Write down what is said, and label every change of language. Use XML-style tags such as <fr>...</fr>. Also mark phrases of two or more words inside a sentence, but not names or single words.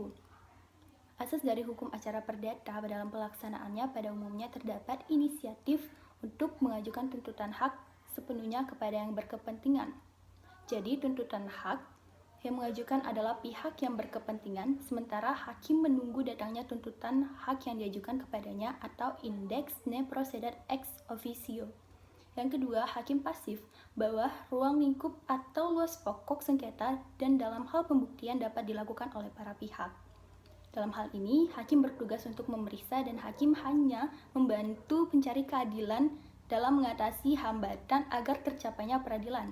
<id>Asas dari hukum acara perdata dalam pelaksanaannya pada umumnya terdapat inisiatif untuk mengajukan tuntutan hak sepenuhnya kepada yang berkepentingan. Jadi, tuntutan hak Yang mengajukan adalah pihak yang berkepentingan, sementara hakim menunggu datangnya tuntutan hak yang diajukan kepadanya atau</id> <la>index ne procedat ex officio.</la> <id>Yang kedua, hakim pasif, bahwa ruang lingkup atau luas pokok sengketa dan dalam hal pembuktian dapat dilakukan oleh para pihak. Dalam hal ini, hakim bertugas untuk memeriksa dan hakim hanya membantu pencari keadilan dalam mengatasi hambatan agar tercapainya peradilan.</id>